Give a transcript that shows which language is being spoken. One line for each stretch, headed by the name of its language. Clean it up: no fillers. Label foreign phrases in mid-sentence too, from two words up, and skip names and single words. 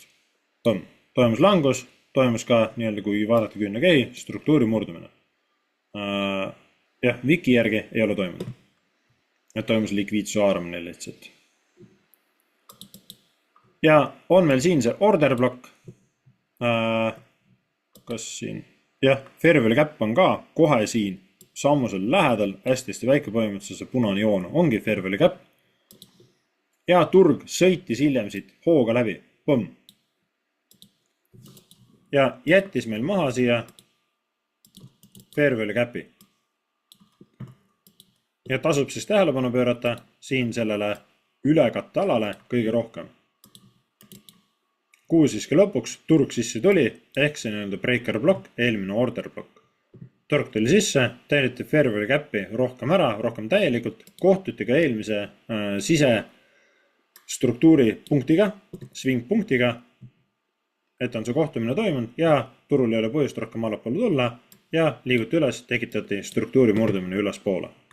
Estonian: Toimus langus, toimus ka nii-öelda kui vaadata küünlakehi, struktuuri murdumine. Jah, wiki järgi ei ole toimunud. Et toimus likviidsuse haaramine lihtsalt. Ja on meil siin see
English: order block.
Estonian: Kas siin? Jah,
English: fair value cap
Estonian: on ka kohe siin sammusel lähedal, hästi väike põhimõtteliselt see punane joon ongi
English: fair value cap.
Estonian: Ja turg sõitis hiljem siit hooga läbi. Põmm. Ja jättis meil maha siia
English: fair value capi.
Estonian: Ja tasub siis tähelepanu pöörata siin sellele ülekatte alale kõige rohkem. Kuhu siis ka lõpuks turg sisse tuli, ehk see nii-öelda
English: breaker block,
Estonian: eelmine
English: order block.
Estonian: Turg tuli sisse, täideti
English: fair value capi
Estonian: rohkem ära, rohkem täielikult, kohtuti ka eelmise sise struktuuri punktiga, swing punktiga, et on see kohtumine toimunud ja turul ei ole põhjust rohkem allapoole tulla ja liiguti üles, tekitati struktuuri murdumine üles poole.